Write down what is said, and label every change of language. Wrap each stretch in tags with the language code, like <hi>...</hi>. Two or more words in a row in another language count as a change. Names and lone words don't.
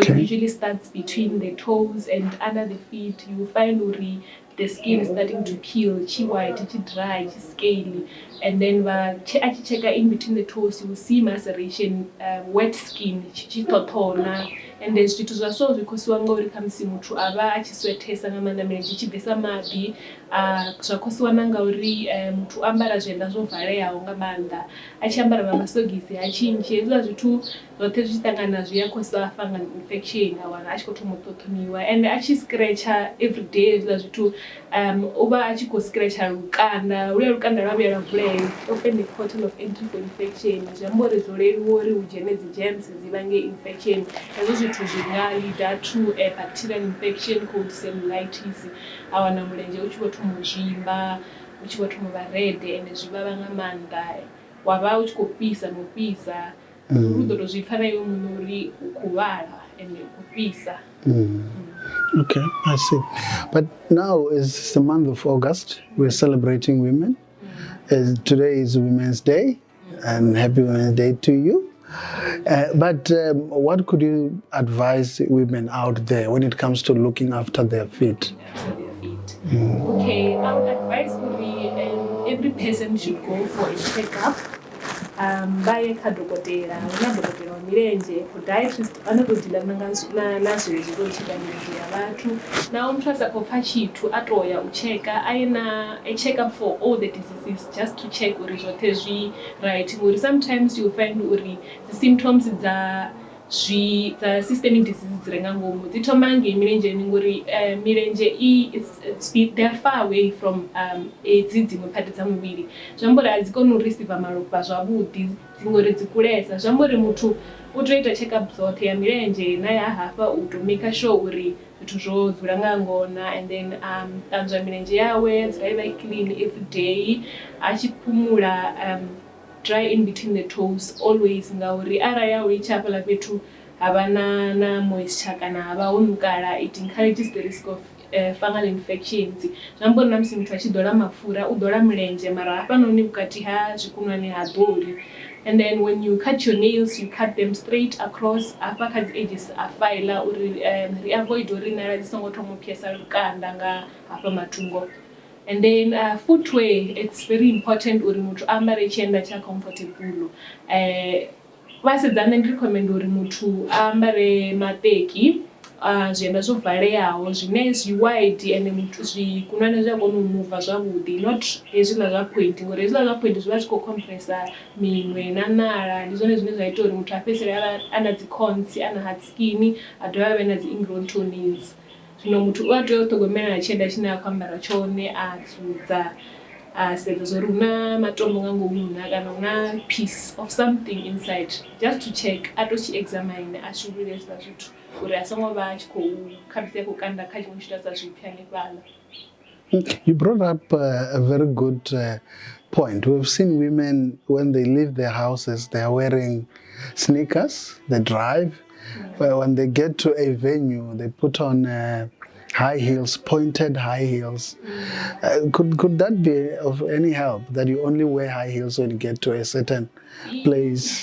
<en>Okay. it usually starts between the toes and under the feet. You find the skin is starting to peel, white, dry, scaly. And then check in between the toes, you will see maceration, wet skin, totona. And there's</en> <ve>zwithu zwa so zwikhosiwa ngauri khamusi muthu ava achiswethesa nga maanḓa milenzhe itshi bvisa maḓi, zwa khosiwa na ngauri muthu ambara zwienda zwo valeaho nga maanḓa, a tshi ambara na masogisi ha tshintshe. Hezwiḽa zwithu zwoṱhe zwi tshi ṱangana zwi a khosa</ve> <en>fungal infection,</en> <ve>a wana a tshi khou thoma u ṱhoṱhomiwa. And a tshi scratcher everyday hezwiḽa zwithu u vha a tshi khou scratcher lukanda, holuya lukanda lwa vhuya lwa vulea,</ve> <en>open a portal of entry for infection.</en> <ve>Zwi amba uri zwo leluwa uri hu dzhene dzi germs dzi vhange infection. Hezwo zwithu zwi nga</ve> <en>leader to a bacterial infection called cellulitis.</en> <ve>A wana mulenzhe u tshi vho thoma u zwimba, u tshi vho thoma u vha red, ende zwi vhavha nga maanḓa, wa vha u tshi khou fhisa na u fhisa. U ḓo tou zwi pfha na iwe muṋe uri u khou vhala ende u khou fhisa.</ve> <en>Okay, I see. But now is the month of August. We're celebrating women. Today is Women's Day, and happy Women's Day to you. But what could you advise women out there when it comes to looking after their feet? Okay, I would advise every person should go for a checkup.</en> <ve>Vaye kha dokotela, huna dokotela wa milenzhe, podiatrist anotodila na zwezwi zwo tsheka milenzhe ya vhathu. Naho muthu a sa khou pfa tshithu a tou ya u checka, a ye na</ve> <en>a check-up for all the diseases, just to check</en> <ve>uri zwoṱhe zwi right. Ngori</ve> <en>sometimes you find</en> <ve>uri</ve> <en>the symptoms</en> <ve>dza</ve> <en>systemic diseases</en> <ve>dzi re nga ngomu dzi thoma ngei milenzheni ngori milenzhe</ve> <en>they're far away from</en> <ve>edzi dziṅwe phate dza muvhili. Zwi amba uri a dzi koni u receive malofha zwavhuḓi, ngori dzi kulesa. Zwi amba uri muthu u tea u ita check-up dzoṱhe ya milenzhe na ya hafha, u tou</ve> <en>make sure</en> <ve>uri zwithu zwo dzula nga ngona.</ve> <en>And then</en> <ve>ṱanzwa milenzhe yawe, dzula ivha</ve> <en>clean every day,</en> <ve>a tshi phumula</ve> <en>dry in between the toes always,</en> <ve>ngauri arali ya u litsha hafhaḽa fhethu havha na moisture kana havha ho nukala,</ve> <en>it encourages the risk of fungal infections.</en> <ve>Zwi amba uri na musi muthu a tshi ḓola mapfura u ḓola milenzhe, mara hafhanoni vhukati ha zwikunwane ha ḓoli.</ve> <en>And then when you cut your nails, you cut them straight across</en> <ve>hafha kha dzi edges a faiḽa uri ri avoid uri nala dzi songo thoma u phiesa lukanda nga hafha matungo.</ve> <en>And then footwear, it's very important</en> <ve>uri muthu ambare tshienda tsha comfortable. Vhasidzana ndi recommend uri muthu ambare maṱeki, zwienda zwo valeaho zwine zwi wide, ende muthu zwikunwane zwi a kona u move zwavhuḓi, not hezwiḽa zwa point, ngori hezwiḽa zwa point zwi vha zwi khou compressa miṅwe na nala. Ndi zwone zwine zwa ita uri muthu a fhedzisele a na dzi corns, a na hard skin, a dovha a vhe na dzi ingrown toenails. Zwino muthu u a tea u ṱhogomela na tshienda tshine a khou ambara tshone, a dzudza, a sedza zwa uri hu na matombo nga ngomu na, kana hu na</ve> <en>piece of something inside, just to check.</en> <ve>A to tshi examine, a shulule hezwiḽa zwithu uri a songo vha a tshi khou khamusi a khou kanda kha tshiṅwe tshithu a sa zwiphi hanefhaḽa.</ve> <en>You brought up a very good point. We've seen women, when they leave their houses, they are wearing sneakers, they drive. But when they get to a venue, they put on high heels, pointed high heels. Could that be of any help, that you only wear high heels when you get to a certain place?</en>